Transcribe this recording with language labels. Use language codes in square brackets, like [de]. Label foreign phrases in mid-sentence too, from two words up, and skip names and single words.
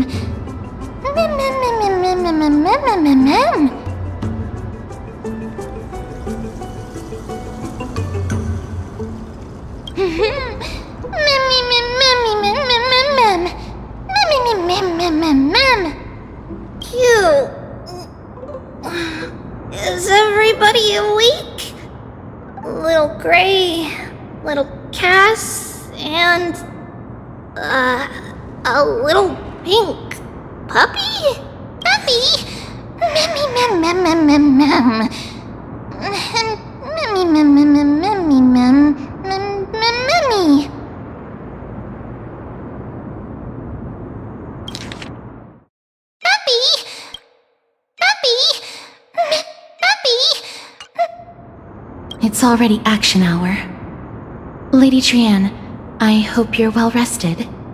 [en] Mem mem mem mem mem mem mem mem mem. Memmy mem memmy mem mem mem mem. Memmy mem mem mem mem mem. Cute. Is everybody awake? Little Gray, little Cass, and a little pink puppy? Puppy? Memmy mem mem mem mem mem. Memmy mem mem mem memmy mem mem mem memmy. Puppy? Puppy? Puppy? It's already action hour. Lady Trian, I hope you're well rested.